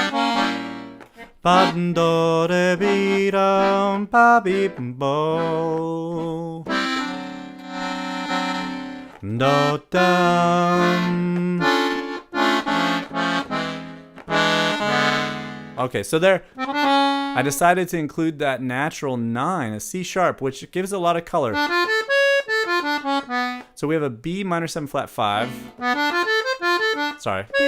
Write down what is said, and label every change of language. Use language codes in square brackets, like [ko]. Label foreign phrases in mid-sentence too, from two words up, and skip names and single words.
[en] ba-do de bi dum ba bi bo do dum. Okay, so there I decided to include that natural 9, a C sharp, which gives a lot of color. So we have a B minor 7 flat 5. Sorry.